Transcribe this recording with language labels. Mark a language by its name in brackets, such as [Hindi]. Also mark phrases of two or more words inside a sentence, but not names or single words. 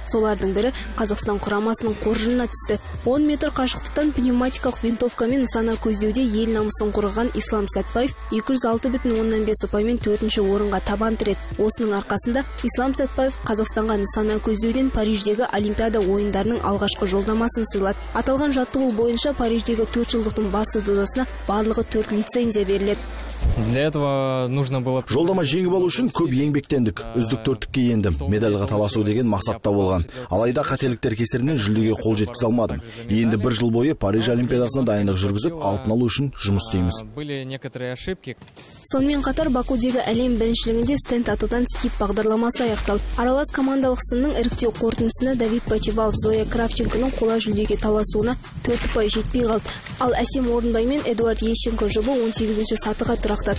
[Kazakh] Солардың бірі Қазақстан құрамасының қоржынына түсті. 10 метр қашықтықтан пневматикалық винтовкамен нысана көздеуде ел намысын қорғаған Ислам Сәтбаев 206,5 ұпаймен 4-ші орынға табан тіреді. Осының арқасында Ислам Сәтбаев Қазақстанға нысана көздеуден Париждегі Олимпиада ойындарының алғашқы жолдамасын сыйлады. Аталған жаттығу бойынша Париждегі 4 жылдықтың басты додасына барлығы 4 лицензия беріледі. [Russian] Для этого нужно было... [Kazakh] Жолдама жеңіп алу үшін көп еңбектендік. Үздік 4-ке ендім. Медальға таласу деген мақсатта болған. Алайда қателіктер кесірінен жүлдеге қол жеткізе алмадым. Енді 1 жыл бойы Париж олимпиадасына дайындық жүргізіп, алтын алу үшін жұмыс істейміз. [Russian] Были некоторые ошибки. [Kazakh] Сонымен қатар Бакудегі әлем біріншілігінде стенд атудан скит бағдарламасы аяқталды. Аралас командалық сынның іріктеу қорытындысында Давид Почевалов, Зоя Кравченконың қола жүлдеге таласуына 4 ұпай жетпей қалды. Ал Әсем Орынбай мен Эдуард Ещенко жұбы 18-ші сатыға тұрақтады.